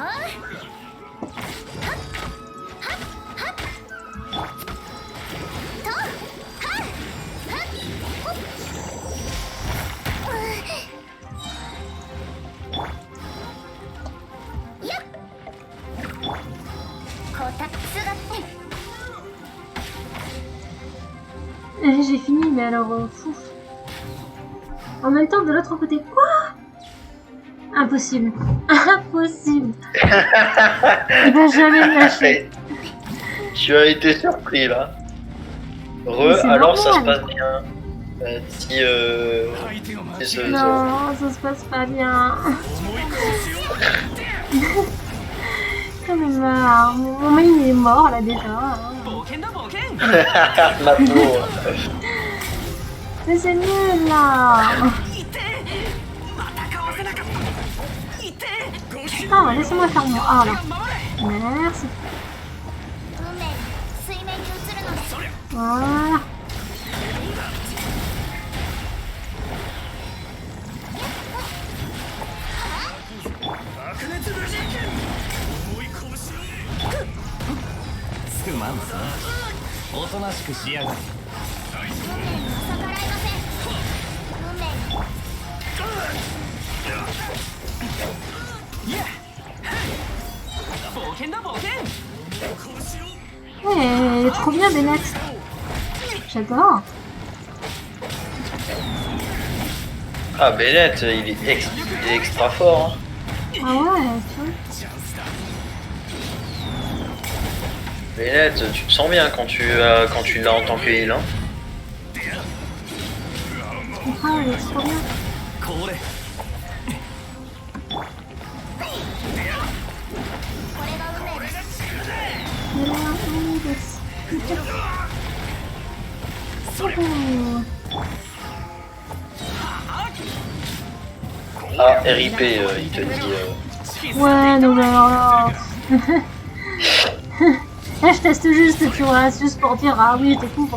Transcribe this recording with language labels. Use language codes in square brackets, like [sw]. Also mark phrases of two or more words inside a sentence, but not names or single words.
[ja] はっはっはっとはっはっほっやっこたつが [fr] J'ai fini, mais alors, fou. En même temps, de l'autre côté, quoi? Impossible. Impossible. Il va jamais me lâcher. Tu as été surpris là. Mais c'est Alors ça se normal. passe bien. Non, ça se passe pas bien. J'en ai marre. Mon main il est mort là déjà. [ja] 冒険だ冒険 [fr] Ma pauvre. Mais c'est nul là. [ja] いてまたかわせなかったいて [fr] Ah, laissez-moi faire mon A là. [ja] 守れ [fr] Merci. [ja] 運命が水面に映るのです。 [fr] Voilà. [ja] すまんさおとなしくしやがれ運命には逆らえません。運命が冒険だ冒険 [fr] Ouais, il est trop bien Bennett. J'adore. Ah Bennett, il est extra fort. Hein. Ah ouais, tu vois. Bennett, tu te sens bien quand tu l'as en tant que heal. Hein. Ah, il est trop bien. [ja] これこれが運命です。 [fr] Il est un peu Ah, RIP, il te dit. Ouais, non mais alors là... Là je teste juste, tu vois, juste pour dire ah oui je découvre.